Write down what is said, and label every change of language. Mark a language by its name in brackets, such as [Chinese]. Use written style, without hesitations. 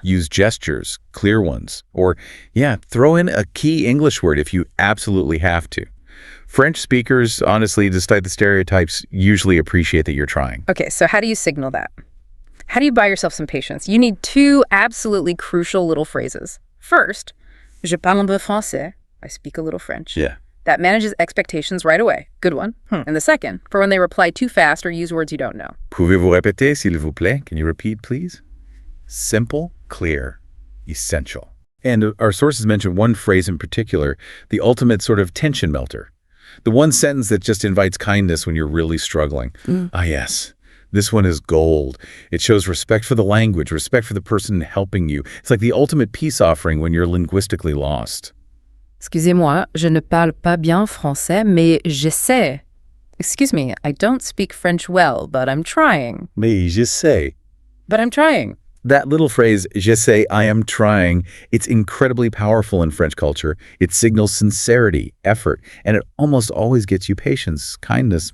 [English] Use gestures, clear ones. Or, throw in a key English word if you absolutely have to. French speakers, honestly, despite the stereotypes, usually appreciate that you're trying. Okay, so how do you signal that? How do you buy yourself some patience? You need 2 absolutely crucial little phrases. [French] First, je parle un peu français. [English] I speak a little French. Yeah. That manages expectations right away. Good one. And the second, for when they reply too fast or use words you don't know. [French] Pouvez-vous répéter, s'il vous plaît? [English] Can you repeat, please? Simple, clear, essential. And our sources mention one phrase in particular, the ultimate sort of tension melter. The one sentence that just invites kindness when you're really struggling. Ah, yes. This one is gold. It shows respect for the language, respect for the person helping you. It's like the ultimate peace offering when you're linguistically lost. [French] Excusez-moi, je ne parle pas bien français, mais j'essaie. [English] Excuse me, I don't speak French well, but I'm trying. [French] Mais j'essaie. [English] But I'm trying. That little phrase, j'essaie, I am trying, it's incredibly powerful in French culture. It signals sincerity, effort, and it almost always gets you patience, kindness.